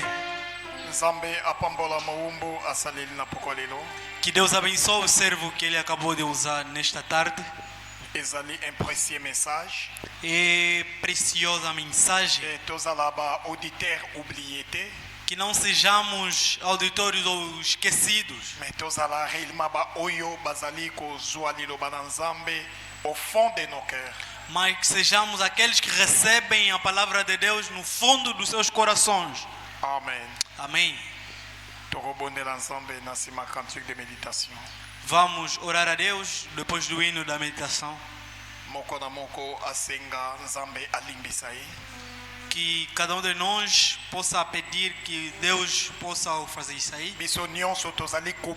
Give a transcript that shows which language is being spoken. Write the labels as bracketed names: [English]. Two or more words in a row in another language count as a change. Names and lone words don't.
[Lingala] Nzambe apambola maumbo asaleli na pokolelo. [Portuguese] Que Deus abençoe o servo que ele acabou de usar nesta tarde. [French] Ezali un précieux message. [Portuguese] É preciosa mensagem. [Lingala] Et tozala ba [French] auditeur oublié [Lingala] te. [Portuguese] Que não sejamos auditórios ou esquecidos, [Lingala] Mais tozala réellement ba oyo bazali ko zwa liloba na Nzambe [French] au fond de nos cœurs. [Portuguese] mas que sejamos aqueles que recebem a palavra de Deus no fundo dos seus corações. [Lingala] Amen. [Portuguese] Amém. [Lingala] Torobondela Nzambe na sima [French] cantique de méditation. [Portuguese] Vamos orar a Deus depois do hino da meditação. [Lingala] Moko na moko asenga Nzambe alimbisa ye. [Portuguese] Que cada um de nós possa pedir que Deus possa fazer isso aí. [Lingala] Biso nyonso tozali ko